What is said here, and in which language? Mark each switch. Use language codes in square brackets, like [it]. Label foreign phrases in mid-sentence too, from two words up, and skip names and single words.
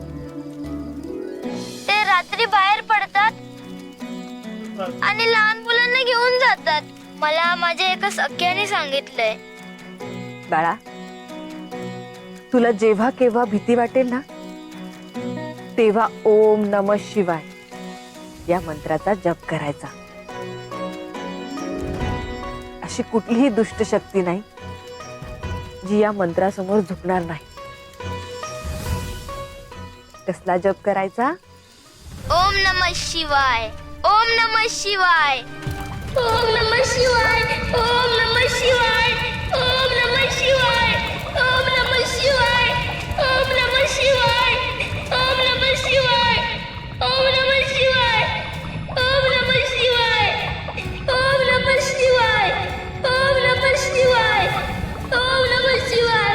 [mr] ते रात्री बाहेर पडतात आणि लहान मुलांना घेऊन जातात. मला माझ्या एका सख्याने सांगितलंय. बाळा, तुला जेव्हा केव्हा भीती वाटेल ना, तेव्हा [sa] ओम नमः शिवाय [mr] या मंत्राचा जप करायचा. अशी कुठलीही दुष्ट शक्ती नाही जी या मंत्रासमोर झुकणार नाही. कसला जप करायचा? [sa] ओम नमः शिवाय, ओम नमः शिवाय, ओम नमः शिवाय, ओम नमः शिवाय, ओम नमः शिवाय, ओम नमः शिवाय, ओम नमः शिवाय, ओम नमः शिवाय, ओम नमः शिवाय, ओम नमः शिवाय, ओम नमः शिवाय, ओम नमः शिवाय, ओम नमः शिवाय.